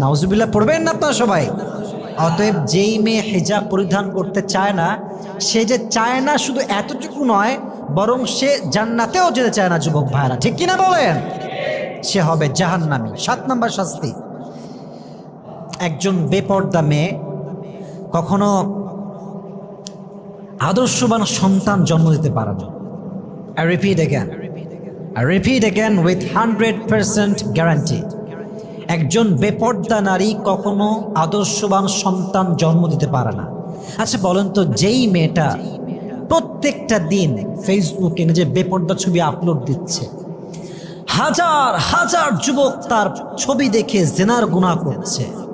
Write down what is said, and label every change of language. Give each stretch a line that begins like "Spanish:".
Bangla: নাউজুবিল্লাহ পড়বেন না আপনারা সবাই? অতএব যেই মেয়ে হিজাব পরিধান করতে চায় না, সে যে চায় না শুধু এতটুকু নয়, বরং সে জান্নাতেও যেতে চায় না যুবক ভাইরা, ঠিক কিনা বলেন? সে হবে জাহান্নামী। 7 নাম্বার শাস্তি, একজন বেপর্দা মেয়ে কখনো আদর্শবান সন্তান জন্ম দিতে পারে না।
English: I repeat again with 100% guarantee.
Bangla: একজন বেপর্দা নারী কখনো আদর্শবান সন্তান জন্ম দিতে পারে না। আচ্ছা বলেন তো, যেই মেয়েটা প্রত্যেকটা দিন ফেসবুকে নিজের বেপর্দা ছবি আপলোড দিচ্ছে, হাজার হাজার যুবক তার ছবি দেখে জিনার গুনাহ করছে,